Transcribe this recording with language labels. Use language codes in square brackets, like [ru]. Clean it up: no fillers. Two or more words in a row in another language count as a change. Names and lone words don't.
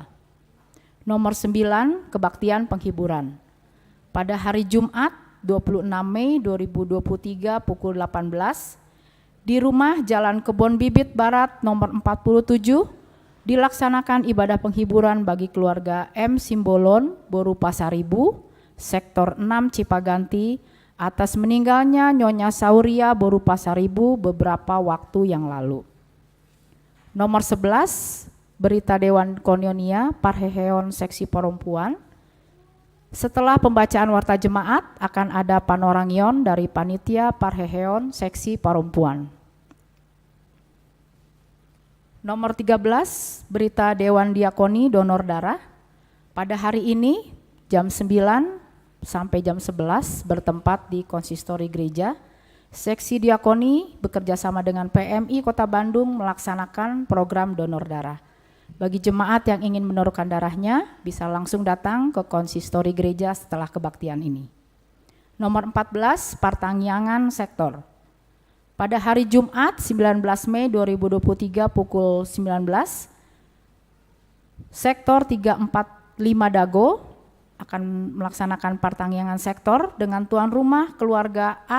[id] Nomor 9, kebaktian penghiburan. Pada hari Jumat 26 Mei 2023 pukul 18 di rumah Jalan Kebon Bibit Barat nomor 47 dilaksanakan ibadah penghiburan bagi keluarga M. Simbolon Boru Pasaribu, Sektor 6 Cipaganti, atas meninggalnya Nyonya Sauria Boru Pasaribu beberapa waktu yang lalu. Nomor 11, berita Dewan Konyonia Parheheon Seksi Perempuan. Setelah pembacaan warta jemaat akan ada panorangion dari Panitia Parheheon Seksi Perempuan. Nomor 13, berita Dewan Diakoni Donor Darah. Pada hari ini jam 9 sampai jam 11 bertempat di konsistori gereja. Seksi Diakoni bekerja sama dengan PMI Kota Bandung melaksanakan program donor darah. Bagi jemaat yang ingin menorkan darahnya bisa langsung datang ke konsistori gereja setelah kebaktian ini. Nomor 14, Partangyangan Sektor. Pada hari Jumat 19 Mei 2023 pukul 19, Sektor 345 Dago akan melaksanakan partangyangan sektor dengan tuan rumah keluarga A.